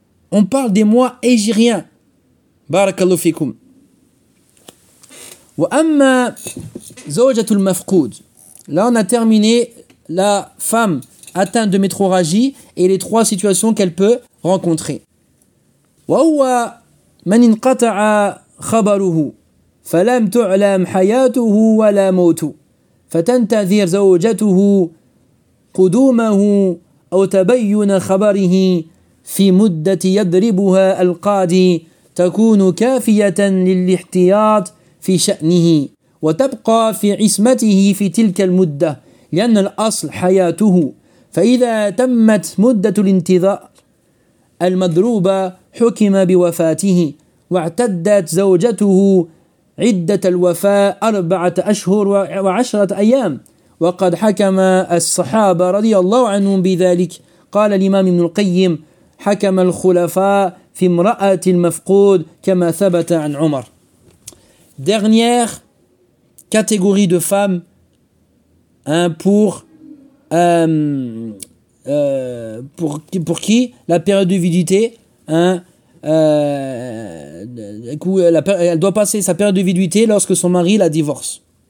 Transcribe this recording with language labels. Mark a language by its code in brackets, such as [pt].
[fr] On parle des mois égyriens. [ar] Barakallahu fikoum. Wa amma zawjatul mafqoud. [fr] Là, on a terminé la femme atteinte de métrorragie et les 3 situations qu'elle peut rencontrer. [ar] Wa huwa man inqata'a khabaruhu. فَلَمْ تُعْلَمْ حَيَاتُهُ وَلَا مَوْتُ فَتَنْتَذِرْ زَوْجَتُهُ قُدُومَهُ أَوْ تَبَيُّنَ خَبَرِهِ فِي مُدَّةِ يَدْرِبُهَا الْقَادِي تَكُونُ كَافِيَةً لِلِّحْتِيَاطِ فِي شَأْنِهِ وَتَبْقَى فِي عِسْمَتِهِ فِي تِلْكَ الْمُدَّةِ لِأَنَّ الْأَصْلَ حَيَاتُهُ فَإِذَا تَمَّتْ مُدَّةُ الْإِنْتِظَارِ الْمَضْرُوبَةِ حُكِمَ بِوَفَاتِهِ وَاعْتَدَّتْ زَوْجَتُهُ عدة الوفاء 4 أشهر و10 أيام وقد حكم الصحابة رضي الله عنهم بذلك قال الإمام ابن القيم حكم الخلفاء في امرأة المفقود كما ثبت عن عمر. [fr] Dernière catégorie de femmes, hein, pour qui la période de viduité, hein, elle doit passer sa période de viduité lorsque son mari la divorce.